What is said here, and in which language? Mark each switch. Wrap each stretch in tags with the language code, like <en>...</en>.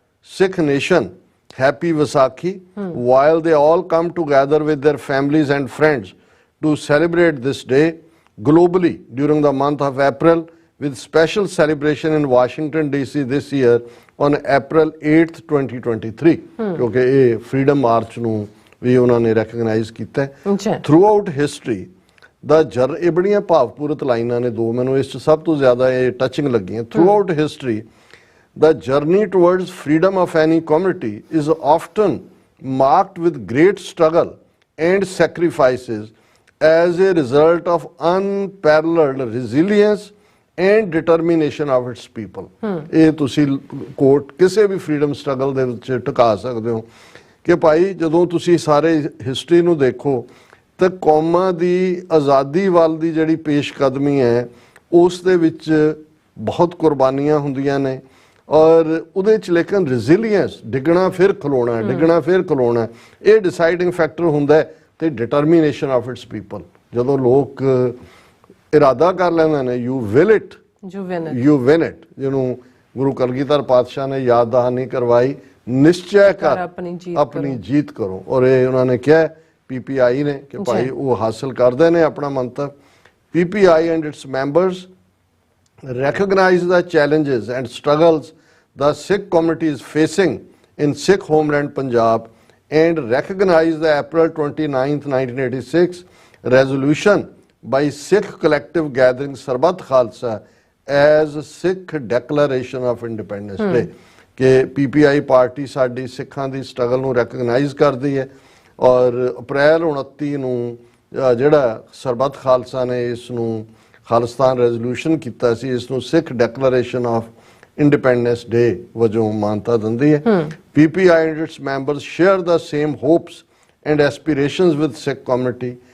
<en>Sikh nation happy Vaisakhi while they all come together with their families and friends to celebrate this day globally during the month of April, with special celebration in Washington DC this year on April 8th 2023</en> <pa>ਕਿਉਂਕਿ ਇਹ freedom March ਨੂੰ ਵੀ ਉਹਨਾਂ ਨੇ recognise ਕੀਤਾ ਹੈ। Through out history ਦਾ ਇਹ ਬੜੀਆਂ ਭਾਵਪੂਰਤ ਲਾਈਨਾਂ ਨੇ ਦੋ, ਮੈਨੂੰ ਇਸ 'ਚ ਸਭ ਤੋਂ ਜ਼ਿਆਦਾ ਇਹ ਟੱਚਿੰਗ ਲੱਗੀਆਂ।</pa> <en>Throughout history the journey towards freedom of any community is often marked with great struggle and sacrifices as a result of unparalleled resilience and determination of its people.</en> <pa>ਇਹ ਤੁਸੀਂ ਕੋਟ ਕਿਸੇ ਵੀ ਫਰੀडम ਸਟਰਗਲ ਦੇ ਵਿੱਚ ਟਿਕਾ ਸਕਦੇ ਹੋ ਕਿ ਭਾਈ ਜਦੋਂ ਤੁਸੀਂ ਸਾਰੇ ਹਿਸਟਰੀ ਨੂੰ ਦੇਖੋ ਤਾਂ ਕੌਮਾਂ ਦੀ ਆਜ਼ਾਦੀ ਵੱਲ ਦੀ ਜਿਹੜੀ ਪੇਸ਼ਕਦਮੀ ਹੈ ਉਸ ਦੇ ਵਿੱਚ ਬਹੁਤ ਕੁਰਬਾਨੀਆਂ ਹੁੰਦੀਆਂ ਨੇ, ਔਰ ਉਹਦੇ 'ਚ ਲੇਕਿਨ ਰੈਜ਼ੀਲੀਅੰਸ, ਡਿੱਗਣਾ ਫਿਰ ਖਲੋਣਾ, ਡਿੱਗਣਾ ਫਿਰ ਖਲੋਣਾ, ਇਹ ਡਿਸਾਈਡਿੰਗ ਫੈਕਟਰ ਹੁੰਦਾ ਹੈ। ਤੇ</pa> <en>determination of its people,</en> <pa>ਜਦੋਂ ਲੋਕ ਇਰਾਦਾ ਕਰ ਲੈਂਦੇ ਨੇ</pa> <en>you will it you win it,</en> <pa>ਜਿਹਨੂੰ ਗੁਰੂ ਕਲਗੀਧਰ ਪਾਤਸ਼ਾਹ ਨੇ ਯਾਦ ਦਹਾਨੀ ਕਰਵਾਈ, ਨਿਸ਼ਚੈ ਕਰ ਆਪਣੀ ਜੀਤ ਕਰੋ, ਔਰ ਇਹ ਉਹਨਾਂ ਨੇ ਕਿਹਾ PPI ਨੇ ਕਿ ਭਾਈ ਉਹ ਹਾਸਲ ਕਰਦੇ ਨੇ ਆਪਣਾ ਮੰਤਵ।</pa> <en>PPI and its members recognize the challenges and struggles the Sikh community is facing in Sikh homeland Punjab and recognize the April 29th 1986 resolution by Sikh collective gathering Sarbat Khalsa as Sikh declaration of independence day</en> <pa>ਕਿ PPI party ਸਾਡੀ ਸਿੱਖਾਂ ਦੀ struggle ਨੂੰ recognise ਕਰਦੀ ਹੈ, ਔਰ ਅਪ੍ਰੈਲ 29 ਨੂੰ ਜਿਹੜਾ ਸਰਬੱਤ ਖਾਲਸਾ ਨੇ ਇਸ ਨੂੰ ਖਾਲਿਸਤਾਨ ਰੈਜ਼ੋਲੂਸ਼ਨ ਕੀਤਾ ਸੀ, ਇਸ ਨੂੰ</pa> <en>Sikh declaration of independence day</en> <pa>ਵਜੋਂ ਮਾਨਤਾ ਦਿੰਦੀ ਹੈ।</pa> <en>PPI and its members share the same hopes and aspirations with Sikh community.</en>